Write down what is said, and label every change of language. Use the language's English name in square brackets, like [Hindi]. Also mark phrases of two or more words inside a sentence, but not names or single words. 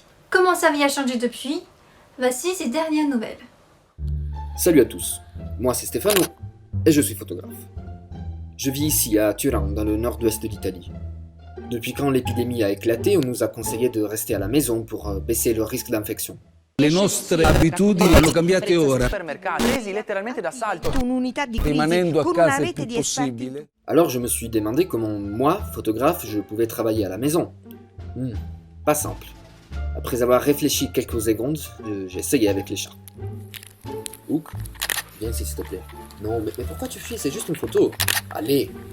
[French] Comment sa vie a changé depuis? Voici ses dernières nouvelles. Salut à tous, moi c'est Stefano et je suis photographe. Je vis ici à Turin, dans le nord-ouest de l'Italie. Depuis quand l'épidémie a éclaté, on nous a conseillé de rester à la maison pour baisser le risque d'infection. [Italian] Le nostre abitudini hanno cambiate ora, presi letteralmente d'assalto. Un'unità di crisi rimanendo a con una casa il rete più di esperti. possibile. [French] Alors je me suis demandé comment moi, photographe, je pouvais travailler à la maison. Pas simple. Après avoir réfléchi quelques secondes, j'ai essayé avec les chats. Ouk, viens ici s'il te plaît. Non, mais pourquoi tu fuis? C'est juste une photo. Allez.